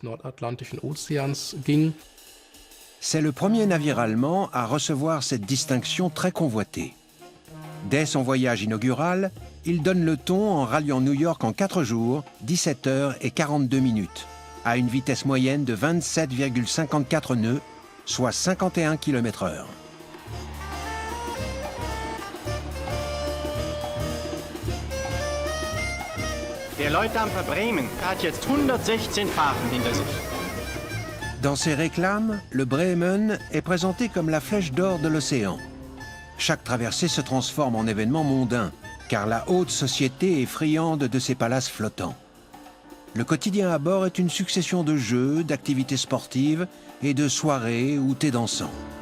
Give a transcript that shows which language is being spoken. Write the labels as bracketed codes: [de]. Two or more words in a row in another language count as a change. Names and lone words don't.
[fr] C'est le premier navire allemand à recevoir cette distinction très convoitée. Dès son voyage inaugural, il donne le ton en ralliant New York en 4 jours, 17 heures et 42 minutes, à une vitesse moyenne de 27,54 nœuds, soit 51 km/h. [de] Der Leutdampfer Bremen hat jetzt 116 Fahrten hinter sich. [fr] Dans ses réclames, le Bremen est présenté comme la flèche d'or de l'océan. Chaque traversée se transforme en événement mondain, car la haute société est friande de ses palaces flottants. Le quotidien à bord est une succession de jeux, d'activités sportives et de soirées ou thé dansant.